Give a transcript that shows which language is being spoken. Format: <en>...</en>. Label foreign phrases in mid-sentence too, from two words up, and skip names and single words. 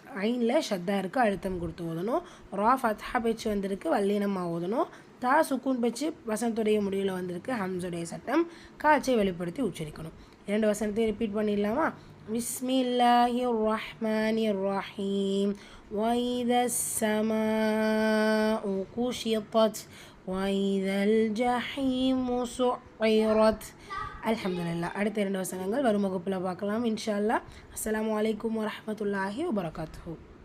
<ta>ஐனில் ஷத்தா இருக்குது, அழுத்தம் கொடுத்து ஓதணும். ரா ஃபத்ஹா பேச்சு வந்திருக்கு, வல்லினமாக ஓதணும். தா சுக்கூன் பேச்சு வசனத்துடைய முடிவில் வந்திருக்கு, ஹம்சுடைய சட்டம் காட்சியை வெளிப்படுத்தி உச்சரிக்கணும். 2 வசனத்தையும் ரிப்பீட் பண்ணிடலாமா?</ta> <ar>بسم الله الرحمن الرحيم. وإذا السماء كشطت وإذا الجحيم سعرت.</ar> <ta>அல்ஹம்துலில்லாஹ். அடுத்த 2 வசனங்கள் வரும் வகுப்பில் பார்க்கலாம்</ta> <ar>إن شاء الله. السلام عليكم ورحمة الله وبركاته.</ar>